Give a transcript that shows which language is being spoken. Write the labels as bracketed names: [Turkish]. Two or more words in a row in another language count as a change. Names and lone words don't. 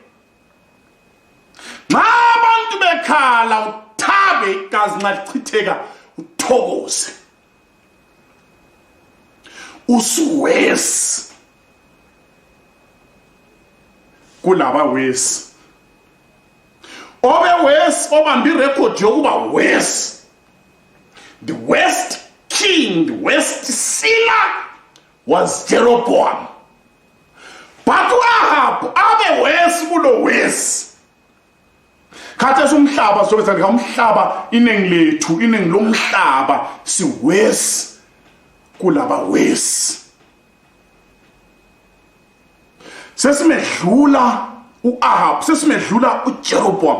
[North Ndebele] Nxa abantu bekhala uthabe igazi nxa lichitheka uthokoze. Usuwesi kulaba wesi. Obe wesi obambi record yokuba wesi. [English] The worst king, the worst sinner was Jeroboam. [North Ndebele] But Ahab abe wesi kulo wesi. Khathesi umhlaba sobesandika umhlaba inengi lethu, inengi lomhlaba siwesi kulaba wesi. Sesimedlula uAhab, sesimedlula uJeroboam.